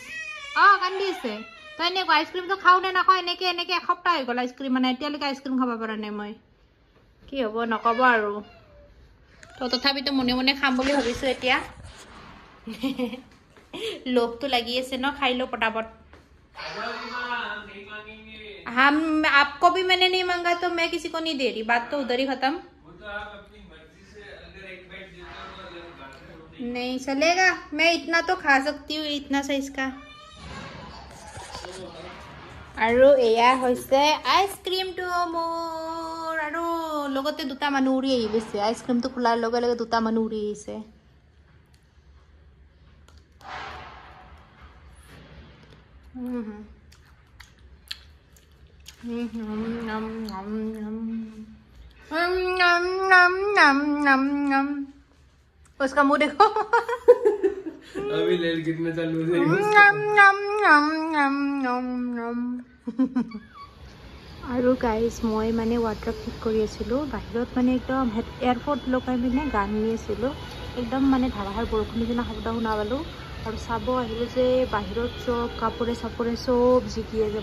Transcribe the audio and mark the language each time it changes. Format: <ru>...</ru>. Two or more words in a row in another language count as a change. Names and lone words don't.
<as>কান্দি আছে। তো এনেকুৱা আইচক্ৰীমটো খাওঁ নে নাখাওঁ, এনেকৈ এসপ্তাহ হৈ গ'ল আইচক্ৰীম, মানে এতিয়ালৈকে আইচক্ৰীম খাব পৰা নাই মই। কি হ'ব নক'ব আৰু। তো তথাপিতো মনে মনে খাম বুলি ভাবিছোঁ এতিয়া। লোভটো লাগি আছে ন, খাই লো পটাপট।</as> <hi>हम आपको भी मैंने नहीं मांगा तो मैं किसी को नहीं दे रही, बात तो उधर ही खत्म। नहीं चलेगा, मैं इतना तो खा सकती हूँ, इतना सा इसका।</hi> <as>আৰু এয়া হৈছে আইচক্ৰীমটো মোৰ, আৰু লগতে 2টা মানুহ উৰি আহি গৈছে। আইচক্ৰীমটো খোলাৰ লগে লগে 2টা মানুহ উৰি আহিছে।</as> <hi>उसका मुंह देखो। अभी लेल कितना चालू है।</hi> <as>আৰু গাইজ মই মানে ৱাটাৰ ফিট কৰি আছিলোঁ বাহিৰত, মানে একদম এয়াৰপৰ্ট লগাই পিনে গান শুনি আছিলোঁ। একদম মানে ধাৰাসাৰ বৰষুণ নিচিনা শব্দ শুনা পালোঁ, আৰু চাব আহিলোঁ যে বাহিৰত চব কাপোৰে চাপোৰে চব জিকি আছে।</as>